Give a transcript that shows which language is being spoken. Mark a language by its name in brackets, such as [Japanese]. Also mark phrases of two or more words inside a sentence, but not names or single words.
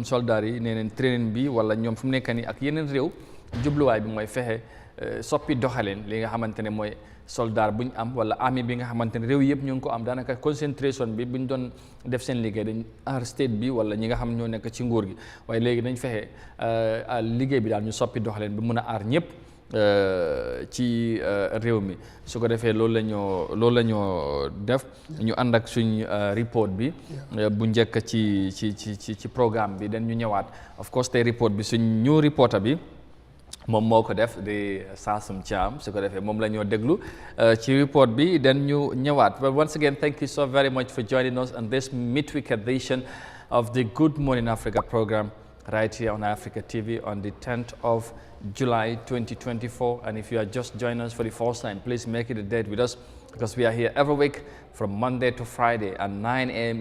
[Wolof] soldats yi nee neen training bi wala ñoom fu mu nekk nii ak yeneen réew jubluwaay bi mooy fexe soppi doxaleen li nga xamante ne mooy soldat bu ñu am wala army bi nga xamante ne réew yëpp ñu ngi ko am daanaka concentration bi bu ñu doon def seen liggéey dañ aar state bi wala ñi nga xam ñoo nekk ci nguur gi waaye léegi dañ fexe liggéey bi daal ñu soppi doxaleen bi mun a aar ñëpp ci réew mi su ko defee loolu la ñoo def ñu ànd ak suñ report bi bu njëkk ci programme bi dañ ñu ñëwaat [English] of course [Wolof] tey report bi suñ ñu reporter bi moom moo ko def di Saasum Thiam su ko defee moom la ñoo déglu ci report bi dañ ñu ñëwaat [English] but once again thank you so very much for joining us on this midweek edition of the Good Morning Africa program right here on Eyeafrica TV on the 10th of July 2024. And if you are just joining us for the first time, please make it a date with us because we are here every week from Monday to Friday, and 9 a.m.